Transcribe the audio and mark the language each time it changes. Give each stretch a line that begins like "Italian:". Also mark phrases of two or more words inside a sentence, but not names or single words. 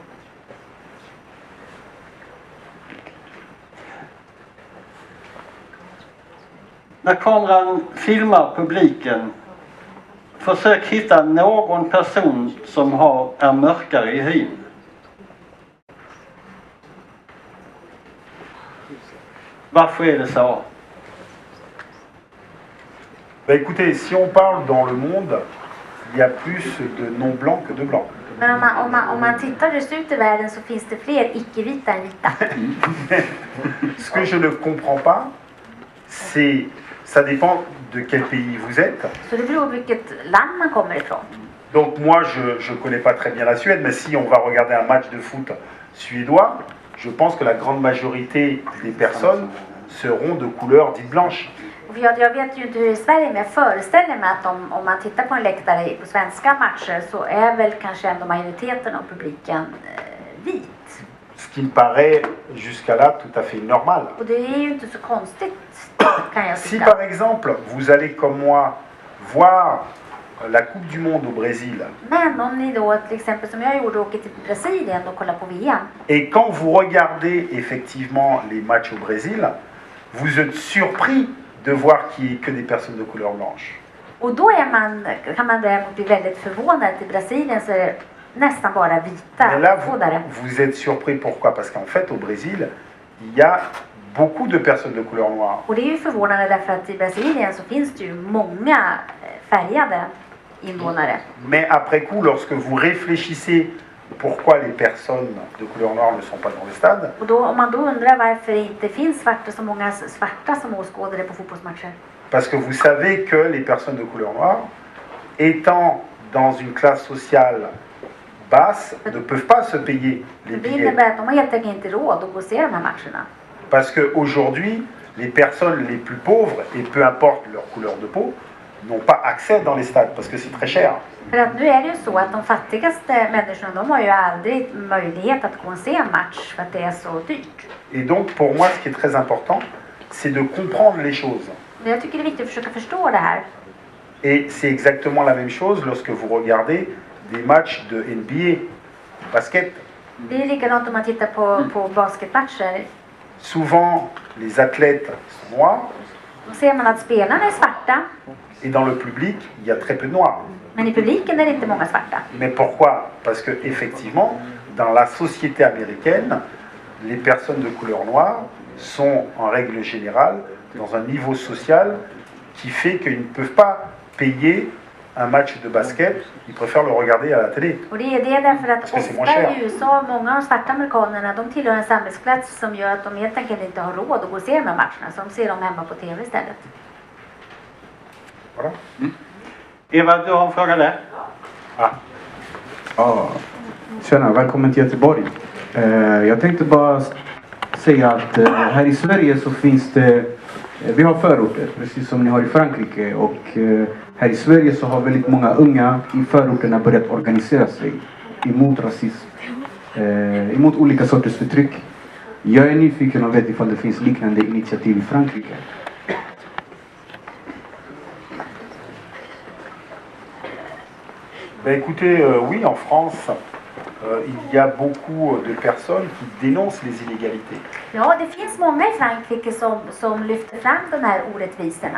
Swedish: När kameran filmar publiken, försök hitta någon person som är mörkare i hyn. Varför är det så?
French: Bah écoutez, si on parle dans le monde, il y a plus de non-blancs que de blancs.
Swedish: Men om man tittar just ut i världen så finns det fler icke-vita än vita.
French: Ce que je ne comprends pas, c'est, ça dépend de quel pays vous êtes.
Swedish: Så det beror på vilket land man kommer ifrån.
French: Donc moi, je ne connais pas très bien la Suède, mais si on va regarder un match de foot suédois, je pense que la grande majorité des personnes seront de couleur dite blanche.
Swedish: Jag vet ju inte hur i Sverige, men jag föreställer mig att om man tittar på en läktare på svenska matcher så är väl kanske ändå majoriteten av publiken vit.
French: Ce qui me paraît jusqu'à là tout à fait normal.
Swedish: Och det är ju inte så konstigt, kan jag
French: Si
Swedish: tycka.
French: par exemple, vous allez comme moi voir la Coupe du Monde au Brésil,
Swedish: Men om ni då till exempel som jag gjorde åker till Brasilien och kollar på VM.
French: et quand vous regardez effectivement les matchs au Brésil, vous êtes surpris de voir qu'il n'y ait que des personnes de couleur blanche.
Swedish: Och då kan man däremot bli väldigt förvånad. I Brasilien så är det nästan bara vita
French: Mais là,
Swedish: fådare.
French: vous êtes surpris pourquoi? Parce qu'en fait, au Brésil, il y a beaucoup de personnes de couleur noire.
Swedish: Och det är ju förvånande därför att i Brasilien så finns det ju många färgade invånare.
French: Mais après coup, lorsque vous réfléchissez pourquoi les personnes de couleur noire ne sont pas dans le stade,
Swedish: Och då, om man då undrar varför det inte finns så många svarta som åskådare på fotbollsmatcher.
French: parce que vous savez que les personnes de couleur noire, étant dans une classe sociale basse, ne peuvent pas se payer les
Swedish: Det
French: billets.
Swedish: innebär att de har helt enkelt inte råd att gå och se de här matcherna.
French: Parce qu'aujourd'hui, les personnes les plus pauvres, et peu importe leur couleur de peau, n'ont pas accès dans les stades parce que c'est très cher.
Swedish: För att nu är det ju så att de fattigaste människorna, de har ju aldrig möjlighet att gå och se en match för att det är så dyrt.
French: Et donc pour moi, ce qui est très important, c'est de comprendre les choses.
Swedish: Men jag tycker det är viktigt att försöka förstå det här.
French: Et c'est exactement la même chose lorsque vous regardez des matchs de NBA, basket.
Swedish: Det är likadant om man tittar på basketmatcher.
French: Souvent, les athlètes sont noirs
Swedish: Då ser man att spelarna är svarta,
French: et dans le public, il y a très peu de noirs.
Swedish: men i publiken är det inte många svarta.
French: Mais pourquoi? Parce que effectivement, dans la société américaine, les personnes de couleur noire sont en règle générale dans un niveau social qui fait qu'ils ne peuvent pas payer un match de basket, ils préfèrent le regarder à la télé.
Swedish: Och det är det därför att Ska se more ofta share. i USA, många av de svarta amerikanerna, de tillhör en samhällsklass som gör att de helt enkelt inte har råd att gå och se de här matcherna, så de ser dem hemma på TV istället.
French: Voilà.
Swedish: Eva, du har en fråga där? Ah, Ja, tjena, välkommen till Göteborg. Jag tänkte bara säga att här i Sverige så finns det, vi har förorter precis som ni har i Frankrike, och här i Sverige så har väldigt många unga i förorterna börjat organisera sig emot rasism, emot olika sorters förtryck. Jag är nyfiken och vet ifall det finns liknande initiativ i Frankrike.
French: ben écoutez, oui, en France, il y a beaucoup de personnes qui dénoncent les inégalités.
Swedish: Ja, det finns många i Frankrike som lyfter fram de här orättvisorna.